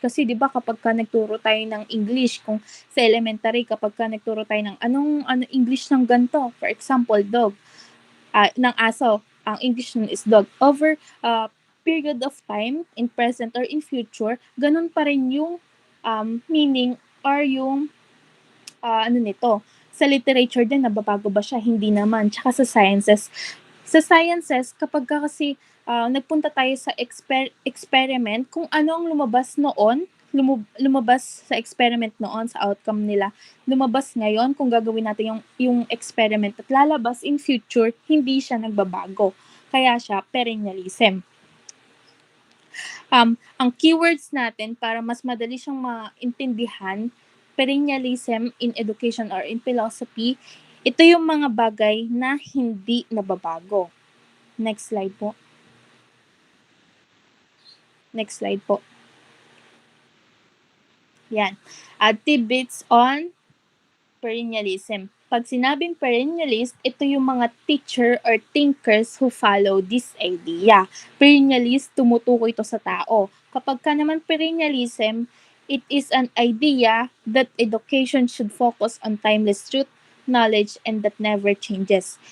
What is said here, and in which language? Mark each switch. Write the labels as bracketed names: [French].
[Filipino] Kasi 'di ba kapag ka nagturo tayo ng English, kung sa elementary kapag ka nagturo tayo ng anong English ng ganto, for example, dog, ng aso, ang English nun is dog. [English] Over period of time, in present or in future, [Filipino] ganun pa rin yung meaning or yung nito. Sa literature din, nababago ba siya? Hindi naman. Tsaka sa sciences. Sa sciences, kapag ka kasi nagpunta tayo sa experiment, kung ano ang lumabas noon, lumabas sa experiment noon, sa outcome nila, lumabas ngayon, kung gagawin natin yung experiment at lalabas [English] in future, [Filipino] hindi siya nagbabago. Kaya siya perennialism. Ang keywords natin para mas madali siyang maintindihan, [English] perennialism in education or in philosophy, [Filipino] ito yung mga bagay na hindi nababago. [English] Next slide [Filipino] po. [English] Next slide po. Yan. Tidbits on perennialism. [Filipino] Pag sinabing perennialist, ito yung mga [English] teacher or thinkers who follow this idea. [Filipino] Perennialist, tumutukoy ito sa tao. Kapag ka naman perennialism, [English] it is an idea that education should focus on timeless truth, knowledge, and that never changes.